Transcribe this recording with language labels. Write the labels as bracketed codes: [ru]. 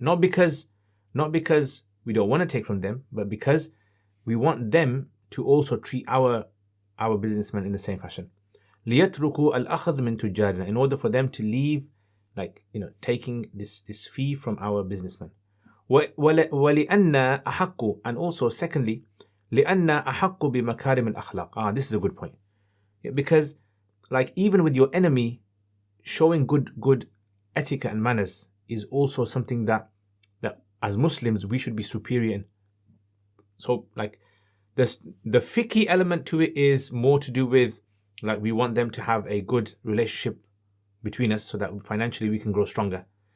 [en] Not because we don't want to take from them, but because we want them to also treat our businessmen in the same fashion. [ar] لِيَتْرُكُوا الْأَخَذْ مِنْ تُجَّارِنَا, [en] in order for them to leave, taking this fee from our businessmen. [ar] وَلِأَنَّا أَحَقُّ, [en] and also secondly, [ar] لِأَنَّا أَحَقُّ بِمَكَارِمِ الْأَخْلَاقِ. [en] This is a good point. Because even with your enemy, showing good etiquette and manners is also something that as Muslims we should be superior in. So the fiqhi element to it is more to do with we want them to have a good relationship between us so that financially we can grow stronger.